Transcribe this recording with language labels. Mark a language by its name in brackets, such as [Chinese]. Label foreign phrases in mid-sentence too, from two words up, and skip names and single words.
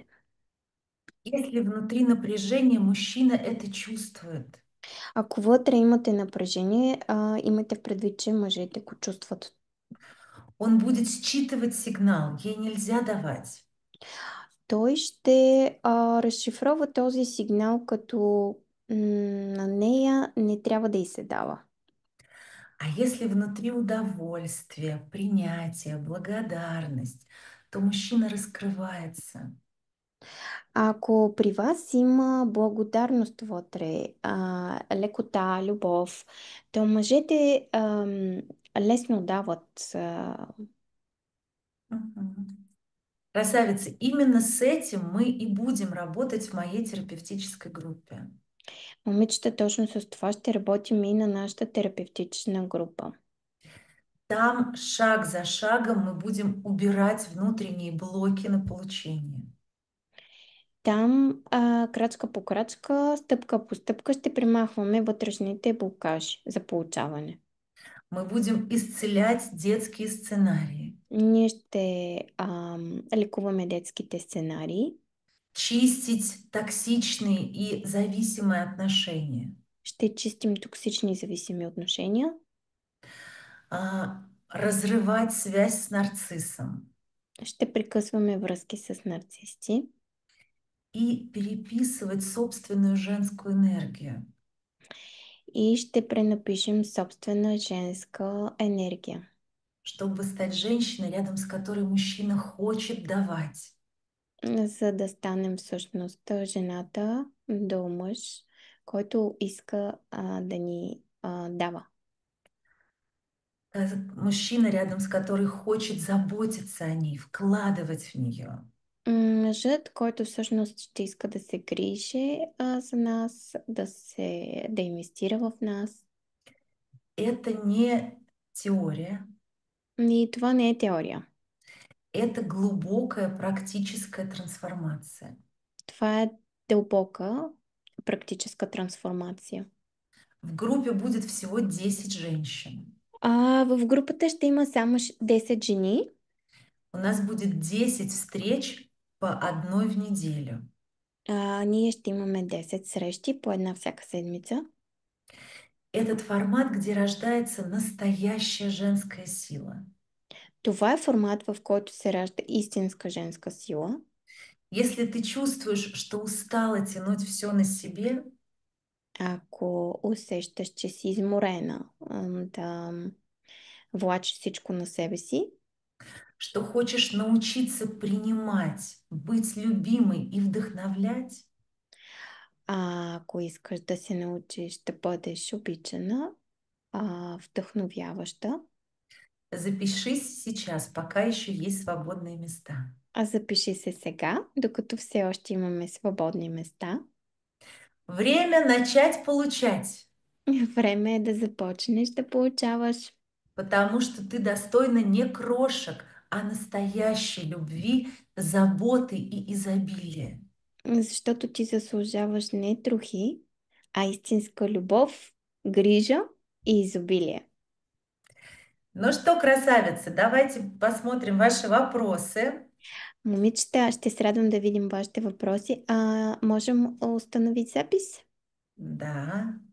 [Russian] Если внутри напряжение, мужчина это чувствует. [Bulgarian] Ако вътре имате напрежение, имайте предвид, че мъжете го чувстват. [Russian] Он будет считывать сигнал, ей нельзя давать. [Bulgarian] Той ще разшифрова този сигнал, като на нея не трябва да й се дава. [Russian] А если внутри удовольствие, принятие, благодарность, то мужчина раскрывается. [Bulgarian] Ако при вас има благодарност вътре, лекота, любов, то мъжете лесно дават. Мгм. [Russian] Красавица, именно с этим мы и будем работать в моей терапевтической группе. [Bulgarian] Момичета, точно с това ще работим и на нашата терапевтична група. [Russian] Там шаг за шагом мы будем убирать внутренние блоки на получение. [Bulgarian] Там крачка по крачка, стъпка по стъпка ще примахваме вътрешните блокажи за получаване. [Russian] Мы будем исцелять детские сценарии, [Bulgarian] Ние ще лекуваме детските сценарии, [Russian] чистить токсичные и зависимые отношения, [Bulgarian] ще чистим токсични зависими отношения, [Russian] разрывать связь с нарциссом [Bulgarian] ще прекъсваме връзки с нарцисти [Russian] и переписывать собственную женскую энергию, [Bulgarian] и ще пренапишем собствена женска енергия, [Russian] чтобы стать женщиной, рядом с которой мужчина хочет давать. [Bulgarian] за да станем всъщност жената до мъж, който иска да ни дава. [Russian] Мужчина, рядом с которой хочет заботиться о ней, вкладывать в нее. [Bulgarian] Мъжът, който всъщност ще иска да се грижи за нас, да инвестира в нас. [Russian] Это не теория, [Bulgarian] И това не е теория. [Russian] это глубокая практическая трансформация. [Bulgarian] Това е дълбока практическа трансформация. [Russian] В группе будет всего 10 женщин. [Bulgarian] В групата ще има само 10 жени. [Russian] У нас будет 10 встреч по одной в неделю. [Bulgarian] Ние ще имаме 10 срещи по една всяка седмица. [Russian] Этот формат, где рождается настоящая женская сила. [Bulgarian] Това е формат, в който се ражда истинска женска сила. [Russian] Если ты чувствуешь, что устала тянуть все на себе, [Bulgarian] Ако усещаш, че си изморена да влачиш всичко на себе си, [Russian] что хочешь научиться принимать, быть любимой и вдохновлять, [Bulgarian] ако искаш да се научиш да бъдеш обичана, вдъхновяваща, [Russian] запишись сейчас, пока еще есть свободные места. [Bulgarian] запиши се сега, докато все още имаме свободни места. [Russian] Время начать получать, [Bulgarian] Време е да започнеш да получаваш, [Russian] потому что ты достойна не крошек, а настоящей любви, заботы и изобилия. [Bulgarian] защото ти заслужаваш не трохи, а истинска любов, грижа и изобилие. [Russian] Ну что, красавицы, давайте посмотрим ваши вопросы. [Bulgarian] Момичета, ще се радвам да видим вашите въпроси. [Russian] Можем установить запис? [Bulgarian] Да.